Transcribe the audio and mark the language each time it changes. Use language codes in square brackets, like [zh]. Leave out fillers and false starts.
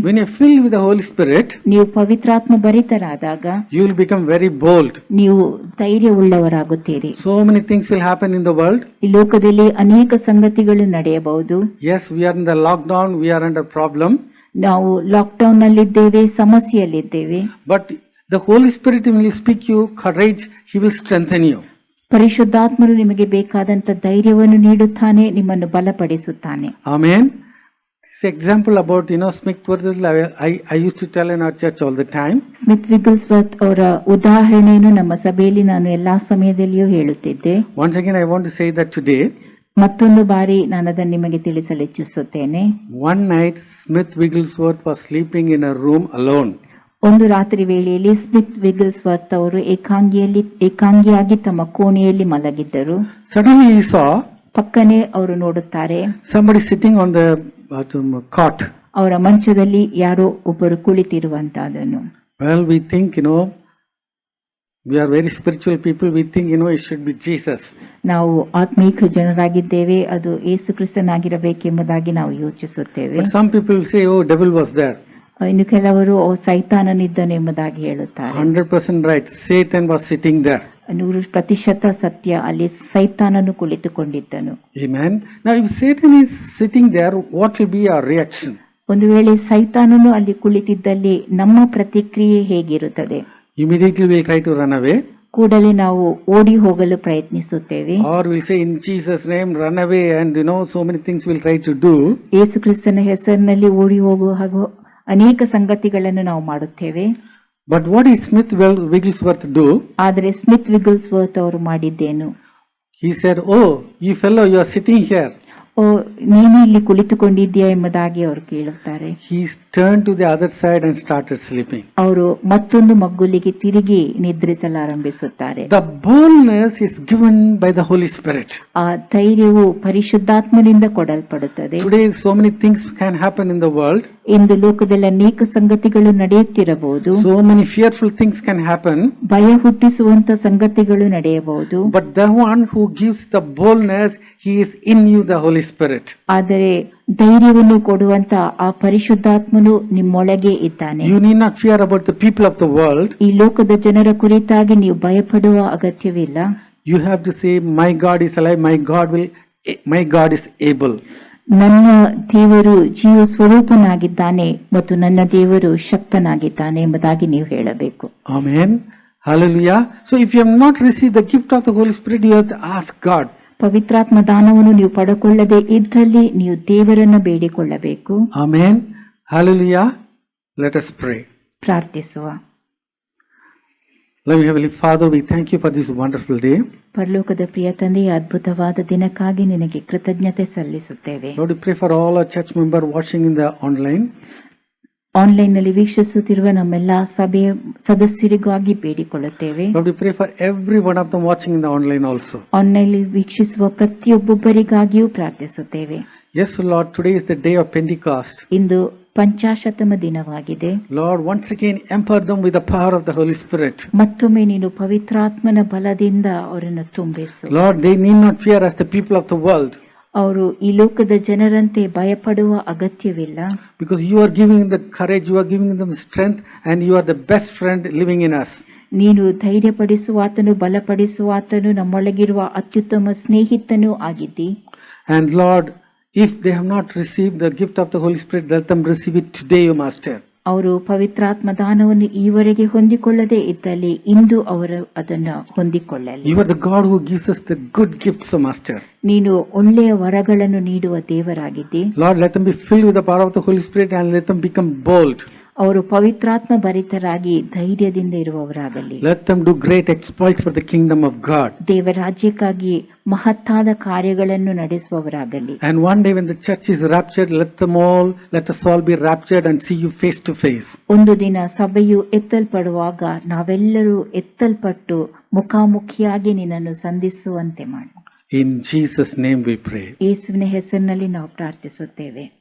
[en] When you're filled with the Holy Spirit, [kn] ನೀವು ಪವಿತ್ರಾತ್ಮ ಭರಿತರಾದಾಗ [en] you will become very bold. [kn] ನೀವು ಧೈರ್ಯವುಳ್ಳವರಾಗುತ್ತೀರಿ. [en] So many things will happen in the world. [kn] ಈ ಲೋಕದಲ್ಲಿ ಅನೇಕ ಸಂಗತಿಗಳು ನಡೆಯಬಹುದು. [en] Yes, we are in the lockdown, we are under problem. [kn] ನಾವು lockdown ನಲ್ಲಿದ್ದೇವೆ, ಸಮಸ್ಯೆಯಲ್ಲಿದ್ದೇವೆ. [en] But the Holy Spirit will speak you courage, He will strengthen you. [kn] ಪರಿಶುದ್ಧಾತ್ಮರು ನಿಮಗೆ ಬೇಕಾದಂತ ಧೈರ್ಯವನ್ನು ನೀಡುತ್ತಾನೆ, ನಿಮ್ಮನ್ನು ಬಲಪಡಿಸುತ್ತಾನೆ. [en] Amen. This example about, Smith versus I used to tell in our church all the time. [kn] Smith ವಿಗಲ್ಸ್ವರ್ತ್ ಅವರ ಉದಾಹರಣೆಯನ್ನು ನಮ್ಮ ಸಭೆಯಲ್ಲಿ ನಾನು ಎಲ್ಲಾ ಸಮಯದಲ್ಲಿಯೂ ಹೇಳುತ್ತಿದ್ದೆ. [en] Once again, I want to say that today. [kn] ಮತ್ತೊಂದು ಬಾರಿ ನಾನು ಅದನ್ನು ನಿಮಗೆ ತಿಳಿಸಲು ಇಚ್ಛಿಸುತ್ತೇನೆ. [en] One night, Smith Wigglesworth was sleeping in a room alone. [kn] ಒಂದು ರಾತ್ರಿ ವೇಳೆಯಲ್ಲಿ ಸ್ಮಿತ್ ವಿಗಲ್ಸ್ವರ್ತ್ ಅವರು ಏಕಾಂಗಿಯಾಗಿ ತಮ್ಮ ಕೋಣೆಯಲ್ಲಿ ಮಲಗಿದ್ದರು. [en] Suddenly he saw [kn] ಪಕ್ಕನೆ ಅವರು ನೋಡುತ್ತಾರೆ, [en] somebody sitting on the cot. [kn] ಅವರ ಮಂಚದಲ್ಲಿ ಯಾರೋ ಒಬ್ಬರು ಕುಳಿತಿರುವಂತಹದನ್ನು. [en] Well, we think, we are very spiritual people. We think, it should be Jesus. [kn] ನಾವು ಆತ್ಮೀಕ ಜನರಾಗಿದ್ದೇವೆ, ಅದು ಯೇಸು ಕ್ರಿಸ್ತನಾಗಿರಬೇಕೆಂಬುದಾಗಿ ನಾವು ಯೋಚಿಸುತ್ತೇವೆ. [en] But some people will say, oh, devil was there. [kn] ಇನ್ನು ಕೆಲವರು ಸೈತಾನನಿದ್ದನು ಎಂಬುದಾಗಿ ಹೇಳುತ್ತಾರೆ. [en] 100% right. Satan was sitting there. [kn] 100% ಸತ್ಯ, ಅಲ್ಲಿ ಸೈತಾನನು ಕುಳಿತುಕೊಂಡಿದ್ದನು. [en] Amen. Now, if Satan is sitting there, what will be our reaction? [kn] ಒಂದು ವೇಳೆ ಸೈತಾನನು ಅಲ್ಲಿ ಕುಳಿತಿದ್ದಲ್ಲಿ ನಮ್ಮ ಪ್ರತಿಕ್ರಿಯೆ ಹೇಗಿರುತ್ತದೆ? [en] Immediately we'll try to run away. [kn] ಕೂಡಲೇ ನಾವು ಓಡಿ ಹೋಗಲು ಪ್ರಯತ್ನಿಸುತ್ತೇವೆ. [en] Or we'll say, in Jesus' name, run away, and so many things we'll try to do. [kn] ಯೇಸು ಕ್ರಿಸ್ತನ ಹೆಸರಿನಲ್ಲಿ ಓಡಿ ಹೋಗುವ ಹಾಗೂ ಅನೇಕ ಸಂಗತಿಗಳನ್ನು ನಾವು ಮಾಡುತ್ತೇವೆ. [en] But what did Smith Wigglesworth do? [kn] ಆದರೆ ಸ್ಮಿತ್ ವಿಗಲ್ಸ್ವರ್ತ್ ಅವರು ಮಾಡಿದ್ದೇನು? [en] He said, oh, you fellow, you are sitting here. [kn] ನೀನು ಇಲ್ಲಿ ಕುಳಿತುಕೊಂಡಿದ್ದೀಯಾ ಎಂಬುದಾಗಿ ಅವರು ಕೇಳುತ್ತಾರೆ. [en] He turned to the other side and started sleeping. [kn] ಅವರು ಮತ್ತೊಂದು ಮಗ್ಗುಲಿಗೆ ತಿರುಗಿ ನಿದ್ರಿಸಲಾರಂಭಿಸುತ್ತಾರೆ. [en] The boldness is given by the Holy Spirit. [kn] ಆ ಧೈರ್ಯವು ಪರಿಶುದ್ಧಾತ್ಮನಿಂದ ಕೊಡಲ್ಪಡುತ್ತದೆ. [en] Today so many things can happen in the world. [kn] ಇಂದು ಲೋಕದಲ್ಲಿ ಅನೇಕ ಸಂಗತಿಗಳು ನಡೆಯುತ್ತಿರಬಹುದು. [en] So many fearful things can happen. [kn] ಭಯ ಹುಟ್ಟಿಸುವಂತ ಸಂಗತಿಗಳು ನಡೆಯಬಹುದು. [en] But the one who gives the boldness, he is in you, the Holy Spirit. [kn] ಆದರೆ ಧೈರ್ಯವನ್ನು ಕೊಡುವಂತ ಆ ಪರಿಶುದ್ಧಾತ್ಮನು ನಿಮ್ಮೊಳಗೆ ಇದ್ದಾನೆ. [en] You need not fear about the people of the world. [kn] ಈ ಲೋಕದ ಜನರ ಕುರಿತಾಗಿ ನೀವು ಭಯಪಡುವ ಅಗತ್ಯವಿಲ್ಲ. [en] You have to say, my God is alive, my God is able. [kn] ನನ್ನ ದೇವರು ಜೀವ ಸ್ವರೂಪನಾಗಿದ್ದಾನೆ ಮತ್ತು ನನ್ನ ದೇವರು ಶಕ್ತನಾಗಿದ್ದಾನೆ ಎಂಬುದಾಗಿ ನೀವು ಹೇಳಬೇಕು. [en] Amen. Hallelujah. So if you have not received the gift of the Holy Spirit, you have to ask God. [kn] ಪವಿತ್ರಾತ್ಮ ದಾನವನ್ನು ನೀವು ಪಡೆಕೊಳ್ಳದೆ ಇದ್ದಲ್ಲಿ ನೀವು ದೇವರನ್ನು ಬೇಡಿಕೊಳ್ಳಬೇಕು. [en] Amen. Hallelujah. Let us pray. [kn] ಪ್ರಾರ್ಥಿಸುವ. [en] Loving Heavenly Father, we thank you for this wonderful day. [kn] ಪರಲೋಕದ ಪ್ರಿಯ ತಂದೆಯ ಅದ್ಭುತವಾದ ದಿನಕ್ಕಾಗಿ ನಿನಗೆ ಕೃತಜ್ಞತೆ ಸಲ್ಲಿಸುತ್ತೇವೆ. [en] Lord, we pray for all our church members watching in the online. [kn] Online ನಲ್ಲಿ ವೀಕ್ಷಿಸುತ್ತಿರುವ ನಮ್ಮೆಲ್ಲ ಸಭೆಯ ಸದಸ್ಯರಿಗಾಗಿ ಬೇಡಿಕೊಳ್ಳುತ್ತೇವೆ. [en] Lord, we pray for every one of them watching in the online also. [kn] Online ವೀಕ್ಷಿಸುವ ಪ್ರತಿಯೊಬ್ಬೊಬ್ಬರಿಗಾಗಿಯೂ ಪ್ರಾರ್ಥಿಸುತ್ತೇವೆ. [en] Yes, Lord, today is the day of Pentecost. [kn] ಇಂದು ಪಂಚಾಶತಮ ದಿನವಾಗಿದೆ. [en] Lord, once again empower them with the power of the Holy Spirit. [kn] ಮತ್ತೊಮ್ಮೆ ನೀನು ಪವಿತ್ರಾತ್ಮನ ಬಲದಿಂದ ಅವರನ್ನು ತುಂಬಿಸು. [en] Lord, they need not fear as the people of the world. [kn] ಅವರು ಈ ಲೋಕದ ಜನರಂತೆ ಭಯಪಡುವ ಅಗತ್ಯವಿಲ್ಲ. [en] Because you are giving them the courage, you are giving them the strength, and you are the best friend living in us. [kn] ನೀನು ಧೈರ್ಯಪಡಿಸುವಾತನು, ಬಲಪಡಿಸುವಾತನು, ನಮ್ಮೊಳಗಿರುವ ಅತ್ಯುತ್ತಮ ಸ್ನೇಹಿತನೂ ಆಗಿದ್ದಿ. [en] And Lord, if they have not received the gift of the Holy Spirit, let them receive it today, O Master. [kn] ಅವರು ಪವಿತ್ರಾತ್ಮ ದಾನವನ್ನು ಈವರೆಗೆ ಹೊಂದಿಕೊಳ್ಳದೆ ಇದ್ದಲ್ಲಿ ಇಂದು ಅವರು ಅದನ್ನು ಹೊಂದಿಕೊಳ್ಳಲಿ. [en] You are the God who gives us the good gifts, O Master. [kn] ನೀನು ಒಳ್ಳೆಯ ವರಗಳನ್ನು ನೀಡುವ ದೇವರಾಗಿದ್ದಿ. [en] Lord, let them be filled with the power of the Holy Spirit and let them become bold. [kn] ಅವರು ಪವಿತ್ರಾತ್ಮ ಭರಿತರಾಗಿ ಧೈರ್ಯದಿಂದ ಇರುವವರಾಗಲಿ. [en] Let them do great exploits for the kingdom of God. [kn] ದೇವರಾಜ್ಯಕ್ಕಾಗಿ ಮಹತ್ತಾದ ಕಾರ್ಯಗಳನ್ನು ನಡೆಸುವವರಾಗಲಿ. [en] And one day when the church is raptured, let us all be raptured and see you face to face. [kn] ಒಂದು ದಿನ ಸಭೆಯು ಎತ್ತಲ್ಪಡುವಾಗ ನಾವೆಲ್ಲರೂ ಎತ್ತಲ್ಪಟ್ಟು ಮುಖಾಮುಖಿಯಾಗಿ ನಿನ್ನನ್ನು ಸಂಧಿಸುವಂತೆ ಮಾಡು. [en] In Jesus' name we pray. [kn] ಯೇಸುವಿನ ಹೆಸರಿನಲ್ಲಿ ನಾವು ಪ್ರಾರ್ಥಿಸುತ್ತೇವೆ.